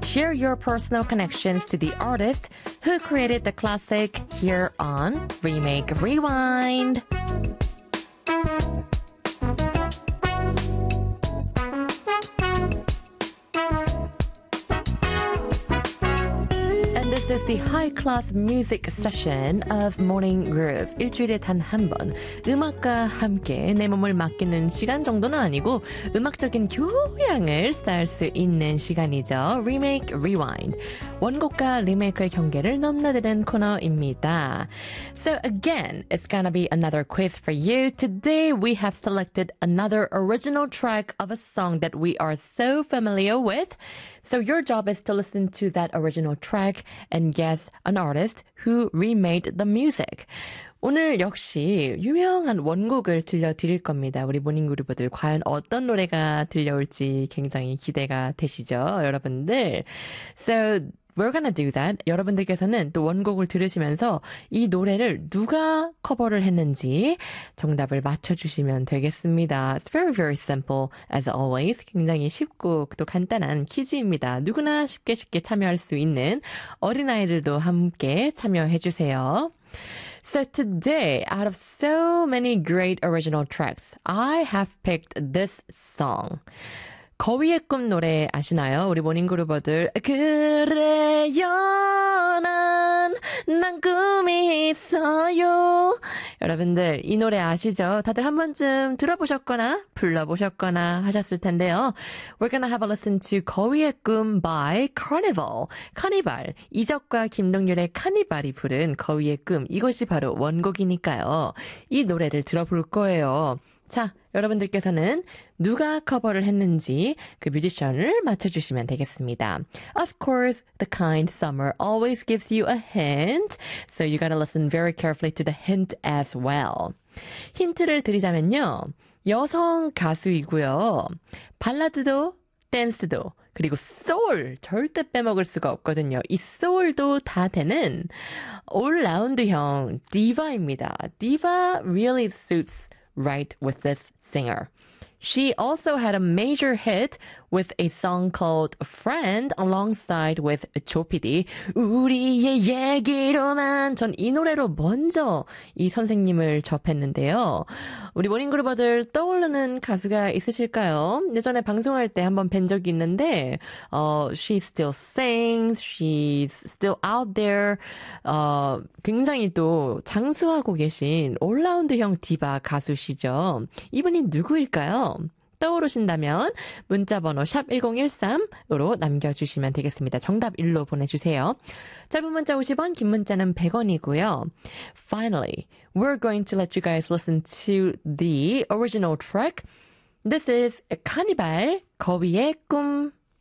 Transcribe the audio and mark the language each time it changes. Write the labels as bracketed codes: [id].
[en] Share your personal connections to the artist who created the classic here on Remake Rewind. This is the high class music session of Morning Groove. [ko] 일주일에 단 한 번 음악과 함께 내 몸을 맡기는 시간 정도는 아니고 음악적인 교양을 쌓을 수 있는 시간이죠. [en] Remake Rewind. [ko] 원곡과 리메이크의 경계를 넘나드는 코너입니다. [en] So again, it's gonna be another quiz for you. Today we have selected another original track of a song that we are so familiar with. So your job is to listen to that original track and guess an artist who remade the music. [ko] 오늘 역시 유명한 원곡을 들려드릴 겁니다. 우리 모닝그룹들 과연 어떤 노래가 들려올지 굉장히 기대가 되시죠, 여러분들? [en] So we're gonna do that. [ko] 여러분들께서는 또 원곡을 들으시면서 이 노래를 누가 커버를 했는지 정답을 맞춰주시면 되겠습니다. [en] It's very, very simple as always. [ko] 굉장히 쉽고 또 간단한 퀴즈입니다. 누구나 쉽게 쉽게 참여할 수 있는 어린아이들도 함께 참여해주세요. [en] So today, out of so many great original tracks, I have picked this song. [ko] 거위의 꿈 노래 아시나요? 우리 모닝그룹어들. 그래요 난 꿈이 있어요. 여러분들 이 노래 아시죠? 다들 한 번쯤 들어보셨거나 불러보셨거나 하셨을 텐데요. [en] We're gonna have a listen to 거위의 꿈 by Carnival. [ko] 카니발. 이적과 김동률의 카니발이 부른 거위의 꿈. 이것이 바로 원곡이니까요. 이 노래를 들어볼 거예요. 자, 여러분들께서는 누가 커버를 했는지 그 뮤지션을 맞춰주시면 되겠습니다. [en] Of course, the kind summer always gives you a hint, so you gotta listen very carefully to the hint as well. [ko] 힌트를 드리자면요, 여성 가수이고요, 발라드도 댄스도 그리고 소울 절대 빼먹을 수가 없거든요. 이 소울도 다 되는 올라운드형 디바입니다. [en] 디바 really suits right with this singer. She also had a major hit with a song called Friend alongside with 조피디. [ko] 우리의 얘기로만. 전 이 노래로 먼저 이 선생님을 접했는데요. 우리 모닝그룹어들 떠오르는 가수가 있으실까요? 예전에 방송할 때 한번 뵌 적이 있는데 [en] she still sings, she's still out there. [ko] 굉장히 또 장수하고 계신 올라운드형 디바 가수시죠. 이분이 누구일까요? 떠오르신다면 문자번호 샵1013으로 남겨주시면 되겠습니다. 정답 1로 보내주세요. 짧은 문자 50원, 긴 문자는 100원이고요. [en] Finally, we're going to let you guys listen to the original track. This is 카니발, 거위의 꿈.